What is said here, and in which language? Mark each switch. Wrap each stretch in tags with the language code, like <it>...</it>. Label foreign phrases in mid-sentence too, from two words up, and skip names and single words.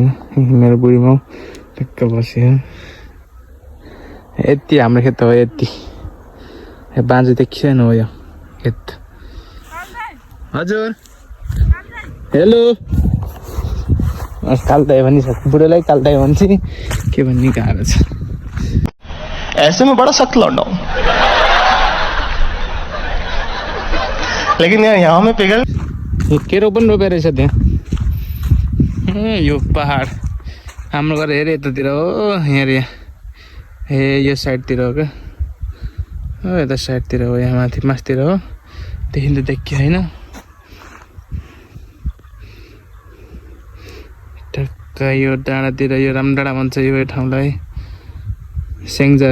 <ne>मेरो बुढी माउ टक्क बस्यो। यति हाम्रो खेत हो, यति बाँझो देखिएन हो यो खेत। हजुर हेलो, कालदाई भनिसक्छ, बुढोलाई कालदाई भन्छ के भन्ने गाह्रो छ।</ne> <hi>ऐसे में बड़ा सख्त लौंडा हूं, लेकिन यहाँ में पिघल</hi> <ne>केरो पनि रोपेर रहेछ त्यहाँ। यो पहाड हाम्रो घर हेरे यतातिर हो, हेरे हे यो साइडतिर हो क्या, हो यता साइडतिर हो, यहाँ माथि मासतिर हो, देखिन्छ देखियो होइन। टक्क यो डाँडातिर, यो रामडाँडा भन्छ यो ठाउँलाई, सेङ्जा।</ne>